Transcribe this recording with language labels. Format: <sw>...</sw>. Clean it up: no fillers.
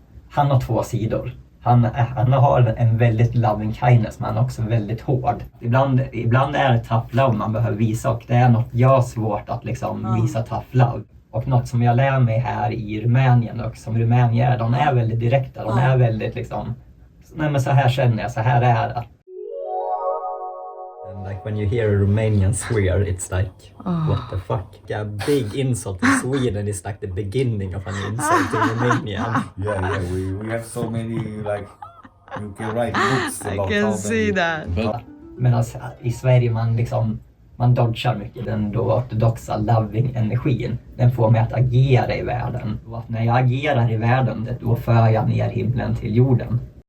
<sv>Han har två sidor. Han har en väldigt loving kindness, men han är också väldigt hård. Ibland är det tough love man behöver visa, och det är något jag har svårt att liksom visa tough love. Och något som jag lär mig här i Rumänien, och som Rumänien är, de är väldigt direkta. De är väldigt liksom, nej men så här känner jag, så här är det.</sv> <en>And like when you hear a Romanian swear, it's like, what the fuck? A big insult in Sweden is like the beginning of an insult in Romania. Yeah, we have so many, like, you can write books about I can see that.</en> <sv>Medan i Sverige man dodgar mycket. Den då ortodoxa loving-energin, den får mig att agera i världen. Och att när jag agerar i världen, då för jag ner himlen till jorden.</sv>